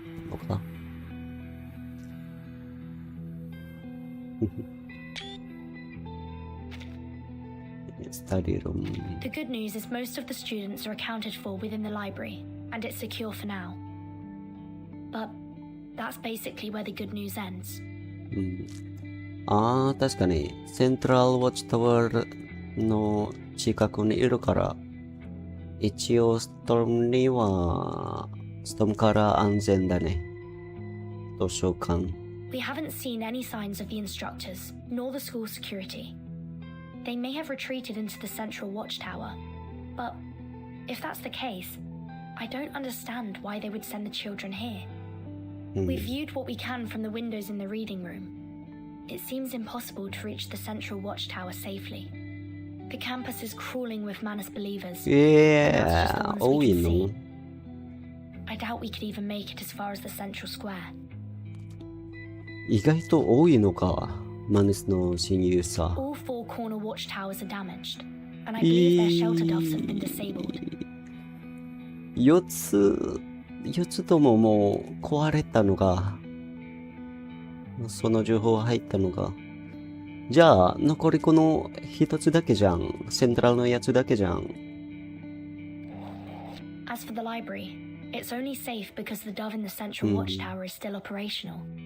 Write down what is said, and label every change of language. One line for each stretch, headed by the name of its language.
English: のか Study room. The good news is most of the students are accounted for within the library, and it's secure for now. But that's basically where the good news ends.
Japanese: 確かにセントラルウォッチタワーの近くにいるから一応ストームから安全だね。図書館。
English: We haven't seen any signs of the instructors, nor the school security. They may have retreated into the central watchtower, but if that's the case, I don't understand why they would send the children here. We've viewed what we can from the windows in the reading room. It seems impossible to reach the central watchtower safely. The campus is crawling with Manus believers.
Japanese: Yeah, 多いの
English: I doubt we could even make it as far as the central square.
Japanese: 意外と多いのか、マヌスの親友さ。
English: All four corner watchtowers are damaged, and I believe their shelter doves have been disabled.
Japanese: 4つとももう壊れたのが、その情報入ったのが。じゃあ、残りこの一つだけじゃん。セントラルのやつだけじゃん。
English: As for the library, it's only safe because the dove in the central watchtower is still operational.